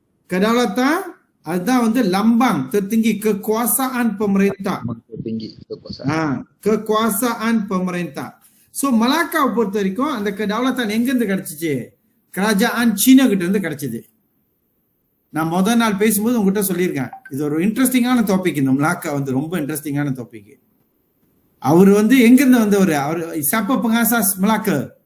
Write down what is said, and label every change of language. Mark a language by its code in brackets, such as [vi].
[ta] kedaulatan அதுதான் வந்து [ms] lambang tertinggi kekuasaan pemerintah. Tertinggi kekuasaan. Kekuasaan pemerintah. [ta] So Melaka பொறுத்த வரைக்கும் அந்த kedaulatan எங்க இருந்து கிடைச்சிச்சு? [ms] kerajaan Cina [ta] கிட்ட இருந்து கிடைச்சது. நான் முதல் நாள் பேசும்போது உங்ககிட்ட சொல்லியிருக்கேன், இது ஒரு இன்ட்ரெஸ்டிங்கான டாபிக். இந்த மலாக்கா வந்து ரொம்ப இன்ட்ரெஸ்டிங்கான டாபிக். அவர் வந்து எங்கிருந்து வந்தவர்? அவர் [ms] siapa pengasas Melaka?